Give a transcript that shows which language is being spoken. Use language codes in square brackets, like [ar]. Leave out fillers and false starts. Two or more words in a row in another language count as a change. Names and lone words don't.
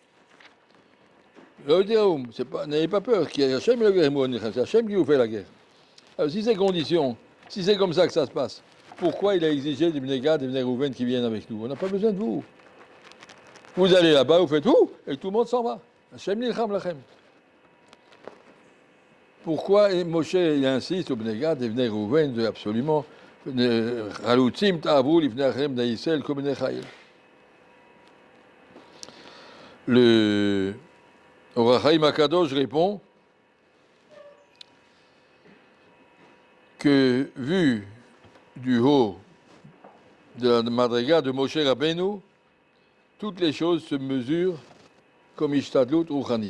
[fr] N'ayez pas peur, c'est Hachem qui vous fait la guerre. Alors si c'est condition, si c'est comme ça que ça se passe, pourquoi il a exigé des Bnei Gad et des Bnei Rouven qui viennent avec nous? On n'a pas besoin de vous. Vous allez là-bas, vous faites tout, et tout le monde s'en va. [he] השם נלחם לכם. [fr] Pourquoi Moshe il insiste au Bnei Gad et Bnei Rouven de absolument [he] חלוצים תעברו לפני אחיכם [fr] d'Israël comme [he] בני חיל. [fr] Le Or HaChaim HaKadosh répond que vu du haut de la madriga de Moshe Rabbeinu, toutes les choses se mesurent comme [he] השתדלות רוחנית.